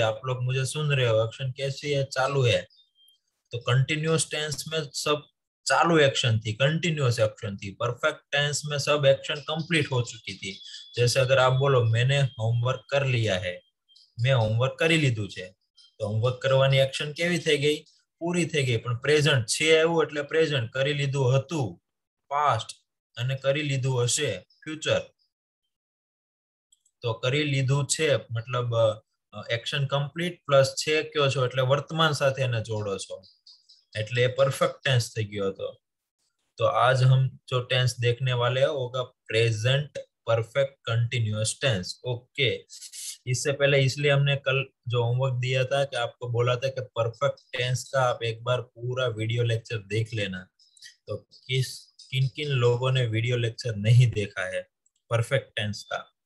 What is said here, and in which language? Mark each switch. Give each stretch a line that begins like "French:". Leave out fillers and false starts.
Hindi: आप लोग मुझे सुन रहे हो, एक्शन कैसी है? चालू है। तो कंटिन्यूअस टेंस में सब चालू एक्शन थी, कंटिन्यूअस एक्शन थी। परफेक्ट टेंस में सब एक्शन कंप्लीट हो चुकी थी। जैसे अगर आप बोलो मैंने होमवर्क कर लिया है, मैं होमवर्क
Gujarati: કરી લીધું છે, તો હોમવર્ક કરવાની એક્શન કેવી થઈ ગઈ? પૂરી થઈ ગઈ। પણ પ્રેઝન્ટ છે એવું એટલે પ્રેઝન્ટ, કરી લીધું હતું પાસ્ટ અને કરી લીધું હશે ફ્યુચર। તો કરી લીધું છે
Hindi: मतलब एक्शन कंप्लीट प्लस
Gujarati: છે કયો છો એટલે વર્તમાન સાથે એને જોડો છો, એટલે પરફેક્ટ ટેન્સ થઈ ગયો હતો।
Hindi: तो आज हम जो टेंस देखने वाले हैं होगा present perfect continuous tense. Okay, इससे पहले इसलिए हमने कल जो होमवर्क दिया था कि आपको बोला था कि परफेक्ट टेंस का आप एक बार पूरा वीडियो लेक्चर देख लेना। तो किन किन लोगों ने वीडियो लेक्चर नहीं देखा है परफेक्ट टेंस का?